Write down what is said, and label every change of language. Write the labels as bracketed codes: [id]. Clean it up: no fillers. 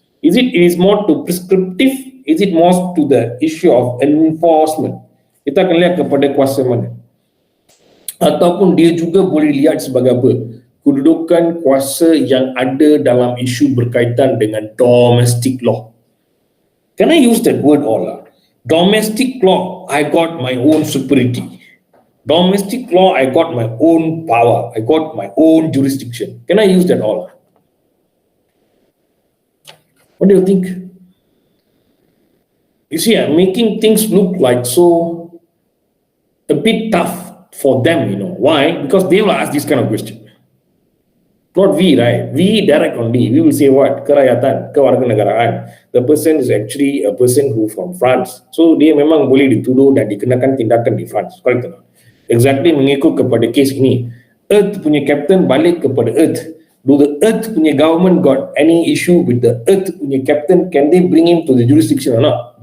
[en] It is more to prescriptive? Is it more to the issue of enforcement? [ms] Kita akan lihat kepada kuasa mana. Ataupun dia juga boleh lihat sebagai apa? Kedudukan kuasa yang ada dalam isu berkaitan dengan domestic law. [en] Can I use that word all? Domestic law, I got my own superiority. Domestic law, I got my own power. I got my own jurisdiction. Can I use that all? What do you think? You see, I'm making things look like so a bit tough for them, Why? Because they will ask this kind of question. Not we, right? We direct only. We will say what? [ms] Kerakyatan, kewarganegaraan. [en] The person is actually a person who from France. [ms] So dia memang boleh dituduh dan dikenakan tindakan di France. Correct tak? Exactly mengikut kepada kes ini. Earth punya captain balik kepada Earth. [en] Do the Earth punya government got any issue with the Earth punya captain? Can they bring him to the jurisdiction or not?